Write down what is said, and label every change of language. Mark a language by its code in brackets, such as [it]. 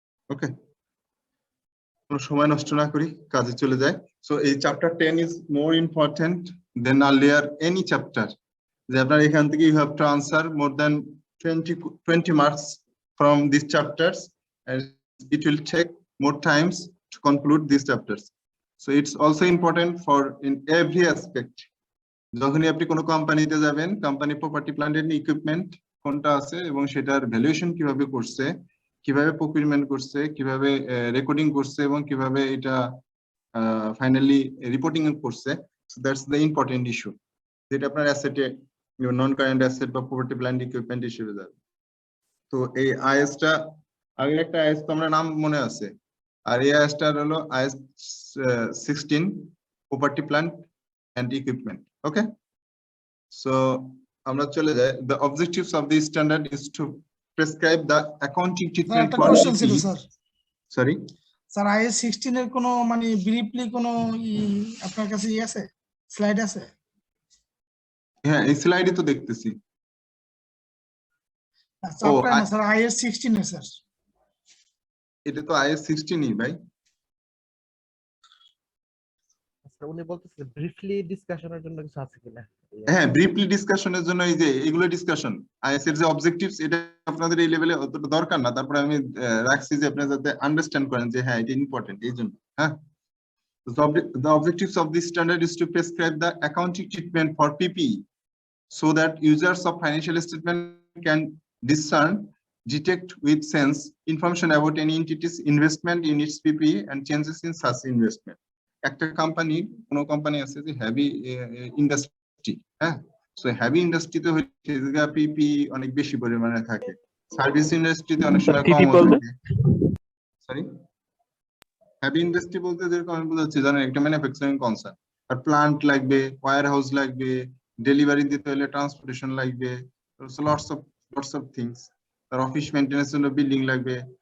[bn] ওকে, কোনো সময় নষ্ট না করি, কাজে চলে যায়। [en] So এই chapter 10 is more important than earlier any chapter. [bn] যে আপনার এখান থেকে [en] You have to answer more than 20 marks from this chapters, and it will take more times to conclude these chapters. So it's also important for in every aspect. [bn] যখনই আপনি কোনো কোম্পানিতে যাবেন, company property plant and equipment কোনটা আছে এবং সেটার valuation কিভাবে করছে, কিভাবে প্রকিউরমেন্ট করছে, কিভাবে রেকর্ডিং করছে এবং কিভাবে এটা ফাইনালি রিপোর্টিং করছে, [en] so that's the important issue, [bn] যেটা আপনার অ্যাসেটে নন কারেন্ট অ্যাসেট বা প্রপার্টি প্ল্যান্ট ইকুইপমেন্ট হিসেবে যাবে। তো এই আইএসটা, আগে একটা আইএস তো আমরা নাম মনে আছে, আর এই আইএসটা হলো is 16 property plant and equipment. Okay, so আমরা চলে যাই। [en] The objectives of this standard is to prescribe the accounting treatment [bn] একটা কোশ্চেন ছিল [en] quality. [bn] Sir. [en] Sorry, [bn] sir is 16 এর কোনো মানে ব্রিফলি কোনো আপনার কাছে আছে স্লাইড আছে? হ্যাঁ এই স্লাইডে তো দেখতেছি। আচ্ছা আপনার না স্যার আইএস 16 এর স্যার। এটা তো আইএস 16ই ভাই। আচ্ছা উনি বলতেছে ব্রিফলি ডিসকাশনের জন্য কিছু আছে কিনা? হ্যাঁ, ব্রিফলি ডিসকাশনের জন্য এই যে এগুলো ডিসকাশন, আইএস এর যে অবজেক্টিভস, এটা আপনাদের এই লেভেলে অতটা দরকার না, তারপরে আমি রাখছি যে আপনারা যাতে আন্ডারস্ট্যান্ড করেন যে হ্যাঁ এটা ইম্পর্টেন্ট, এই জন্য। হ্যাঁ, [en] The objectives of this standard is to prescribe the accounting treatment for PPE so that users of financial statement can discern, detect with sense information about any entity's investment in its PPE and changes in such investment. [bn] একটা company, কোন company আছে যে heavy industry, হ্যাঁ, so heavy ইন্ডাস্ট্রিতে হচ্ছে যে পিপি অনেক বেশি পরিমাণে থাকে, সার্ভিস ইন্ডাস্ট্রিতে অনেক সময় কম থাকে। সরি, হেভি ইন্ডাস্ট্রি বলতে যেরকম আমি বোঝাচ্ছি, জানেন একটা ম্যানুফ্যাকচারিং কনসার্ন, আর প্লান্ট লাগবে, ওয়্যার হাউস লাগবে, ডেলিভারি দিতে হলে ট্রান্সপোর্টেশন লাগবে, [en] lots of things, [bn] আর office maintenance জন্য বিল্ডিং লাগবে।